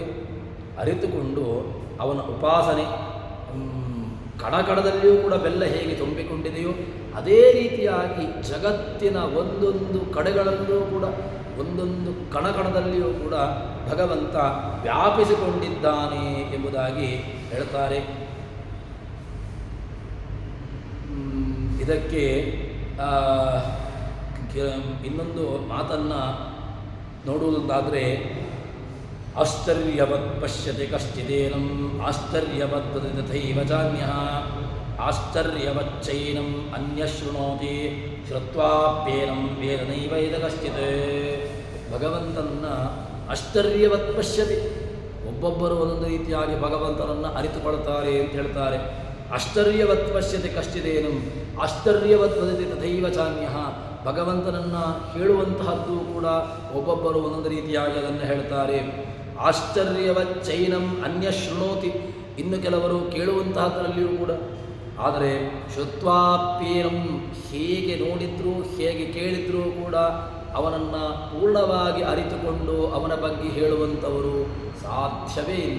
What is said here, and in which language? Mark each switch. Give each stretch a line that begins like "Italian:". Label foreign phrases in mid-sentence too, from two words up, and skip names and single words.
Kannada: ಅರಿತುಕೊಂಡು ಅವನ ಉಪಾಸನೆ, ಕಣಕಣದಲ್ಲಿಯೂ ಕೂಡ ಬೆಲ್ಲ ಹೇಗೆ ತುಂಬಿಕೊಂಡಿದೆಯೋ ಅದೇ ರೀತಿಯಾಗಿ ಜಗತ್ತಿನ ಒಂದೊಂದು ಕಡೆಗಳಲ್ಲೂ ಕೂಡ ಒಂದೊಂದು ಕಣಕಣದಲ್ಲಿಯೂ ಕೂಡ ಭಗವಂತ ವ್ಯಾಪಿಸಿಕೊಂಡಿದ್ದಾನೆ ಎಂಬುದಾಗಿ ಹೇಳ್ತಾರೆ. ಇದಕ್ಕೆ ಇನ್ನೊಂದು ಮಾತನ್ನು ನೋಡುವುದಾದರೆ,
Sanskrit: ಆಶ್ಚರ್ಯವತ್ ಪಶ್ಯತೆ ಕಶ್ಚಿದೇನಂ ಆಶ್ಚರ್ಯವದ್ ತಥೈವ ಚಾನ್ಯಃ ಆಶ್ಚರ್ಯವಚ್ಚೈನಂ ಅನ್ಯ ಶೃಣೋತಿ ಶ್ರುತ್ವಾಪ್ಯೇನಂ ವೇದ ನೈವ ಇದ ಕಶ್ಚಿತ್.
Kannada: ಭಗವಂತನನ್ನು
Sanskrit: ಆಶ್ಚರ್ಯವತ್ ಪಶ್ಯತೆ.
Kannada: ಒಬ್ಬೊಬ್ಬರು ಒಂದೊಂದು ರೀತಿಯಾಗಿ ಭಗವಂತನನ್ನು ಅರಿತುಕೊಳ್ತಾರೆ ಅಂತ ಹೇಳ್ತಾರೆ.
Sanskrit: ಆಶ್ಚರ್ಯವತ್ ಪಶ್ಯತೆ ಕಶ್ಚಿದೇನಂ ಆಶ್ಚರ್ಯವತ್ ವದತಿ ತಥೈವ ಚಾನ್ಯಃ.
Kannada: ಭಗವಂತನನ್ನು ಹೇಳುವಂತಹದ್ದು ಕೂಡ ಒಬ್ಬೊಬ್ಬರು ಒಂದೊಂದು ರೀತಿಯಾಗಿ ಅದನ್ನು ಹೇಳ್ತಾರೆ.
Sanskrit: ಆಶ್ಚರ್ಯವಚ್ಚೈನಂ ಅನ್ಯ ಶೃಣೋತಿ.
Kannada: ಇನ್ನು ಕೆಲವರು ಕೇಳುವಂತಹದ್ರಲ್ಲಿಯೂ ಕೂಡ. ಆದರೆ ಶ್ರುತ್ವಾಪ್ಯೇನಂ, ಹೇಗೆ ನೋಡಿದ್ರೂ ಹೇಗೆ ಕೇಳಿದ್ರೂ ಕೂಡ ಅವನನ್ನು ಪೂರ್ಣವಾಗಿ ಅರಿತುಕೊಂಡು ಅವನ ಬಗ್ಗೆ ಹೇಳುವಂಥವರು ಸಾಧ್ಯವೇ ಇಲ್ಲ.